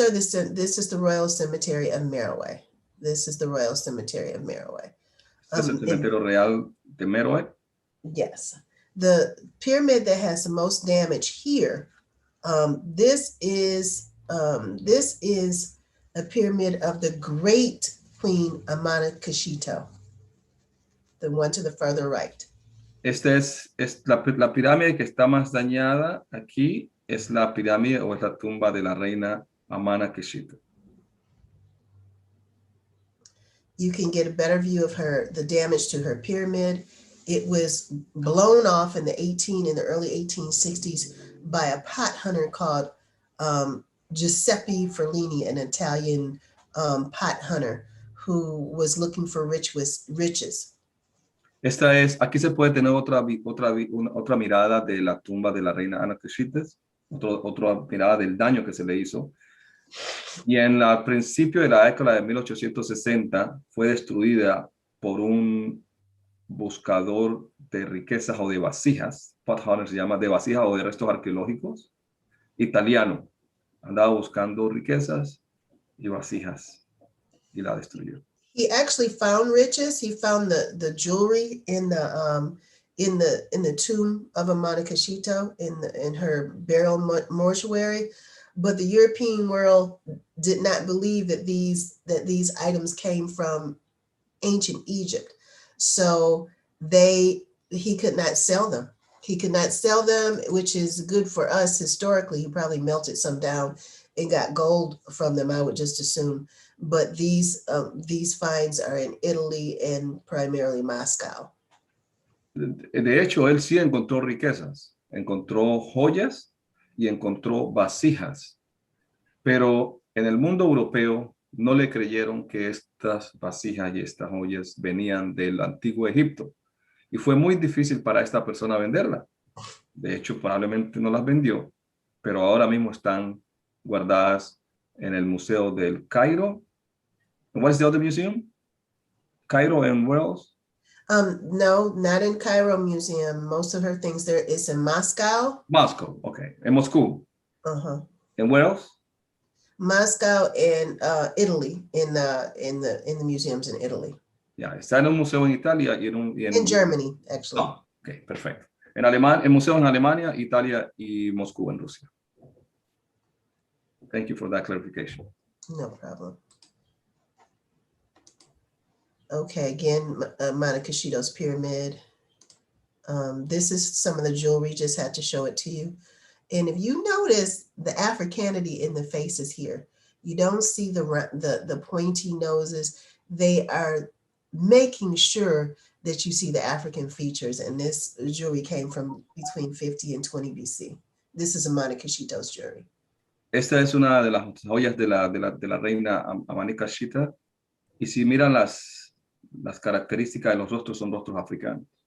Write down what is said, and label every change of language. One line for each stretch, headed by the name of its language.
English: And this is the Royal Cemetery of Merowe. This is the Royal Cemetery of Merowe.
Spanish: Este es el cementerio real de Merowe.
English: Yes. The pyramid that has the most damage here, this is a pyramid of the great Queen Amana Kashito. the one to the further right.
Spanish: Esta es la pirámide que está más dañada aquí, es la pirámide o es la tumba de la reina Amana Keshita.
English: You can get a better view of the damage to her pyramid. It was blown off in the early 1860s by a pot hunter called Giuseppe Ferlini, an Italian pot hunter who was looking for riches.
Spanish: Aquí se puede tener otra mirada de la tumba de la reina Ana Keshita, otra mirada del daño que se le hizo. Y al principio de la década de 1860 fue destruida por un buscador de riquezas o de vasijas,
English: pot hunter
Spanish: se llama, de vasijas o de restos arqueológicos, italiano. Andaba buscando riquezas y vasijas y la destruyó.
English: He actually found riches. He found the jewelry in the tomb of Amana Keshita in her burial mortuary. But the European world did not believe that these items came from ancient Egypt. So he could not sell them. He could not sell them, which is good for us historically. He probably melted some down and got gold from them, I would just assume. But these finds are in Italy and primarily Moscow.
Spanish: De hecho, él sí encontró riquezas, encontró joyas y encontró vasijas, pero en el mundo europeo no le creyeron que estas vasijas y estas joyas venían del antiguo Egipto y fue muy difícil para esta persona venderla. De hecho, probablemente no las vendió, pero ahora mismo están guardadas en el Museo del Cairo.
English: What's the other museum? Cairo and where else? No, not in Cairo Museum. Most of her things there is in Moscow. Moscow, okay.
Spanish: En Moscú.
English: Uh-huh. And where else? Moscow and Italy in the museums in Italy.
Spanish: Ya, está en un museo en Italia y
English: in Germany, actually.
Spanish: Ah, ok, perfecto. En museos en Alemania, Italia y Moscú en Rusia.
English: Thank you for that clarification. No problem. Okay, again, Amana Keshita's pyramid. This is some of the jewelry, just had to show it to you. And if you notice the Africanity in the faces here, you don't see the pointy noses. They are making sure that you see the African features. And this jewelry came from between 50 and 20 BC. This is Amana Keshita's jewelry.
Spanish: Esta es una de las joyas de la reina Amana Keshita. Y si miran las características de los rostros, son rostros africanos.